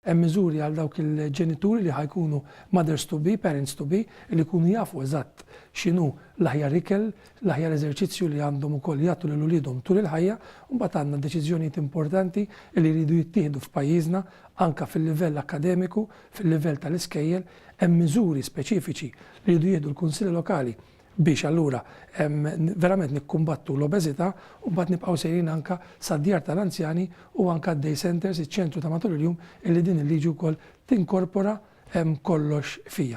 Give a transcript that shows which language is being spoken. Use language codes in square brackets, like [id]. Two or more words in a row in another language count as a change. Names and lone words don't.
[mt] Hemm miżuri għal dawk il-ġenituri li ħajkunu [en] mothers to be, parents to be, [mt] li jkunu jafu eżatt x'inhu l-aħjar ikel, l-aħjar eżerċizzju li għandhom ukoll jagħtu lil uliedhom tul il-ħajja, u mbagħad għandna deċiżjonijiet importanti li jridu jittieħdu f'pajjiżna anke fil-livell akademiku, fil-livell tal-iskejjel, hemm miżuri speċifiċi li jridu jieħdu l-kunsilli lokali biex allura verament nikkumbattu l-obeżità u mbagħad nibqgħu sejrin anke sad-djar tal-anzjani u anke [en] day centers, [mt] iċ-ċentru ta' matul il-jum illi din il-liġi wkoll tinkorpora kollox fija.